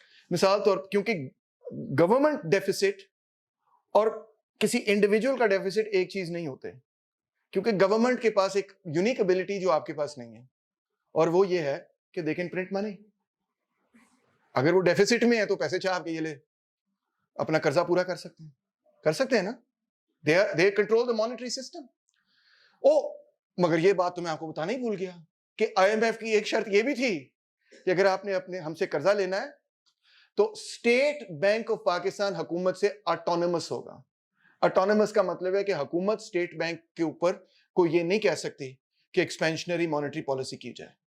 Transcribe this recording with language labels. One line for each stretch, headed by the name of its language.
Urdu: مثال طور کیونکہ گورنمنٹ ڈیفیسٹ اور کسی انڈیویجول کا ڈیفیسٹ ایک چیز نہیں ہوتے کیونکہ گورنمنٹ کے پاس ایک یونیک ایبلٹی جو آپ کے پاس نہیں ہے اور وہ یہ ہے کہ
English: They can print money.
Urdu: اگر وہ ڈیفیسٹ میں ہے تو پیسے چھاپ کے یہ لے اپنا قرضہ پورا کر سکتے ہیں نا.
English: They control the monetary system.
Urdu: مگر یہ بات تو میں آپ کو بتانا ہی بھول گیا کہ IMF کی ایک شرط یہ بھی تھی کہ اگر آپ نے اپنے ہم سے قرضہ لینا ہے تو اسٹیٹ بینک آف پاکستان حکومت سے آٹونومس ہوگا. آٹونومس کا مطلب ہے کہ حکومت اسٹیٹ بینک کے اوپر کوئی یہ نہیں کہہ سکتی کہ ایکسپینشنری مانیٹری پالیسی کی جائے.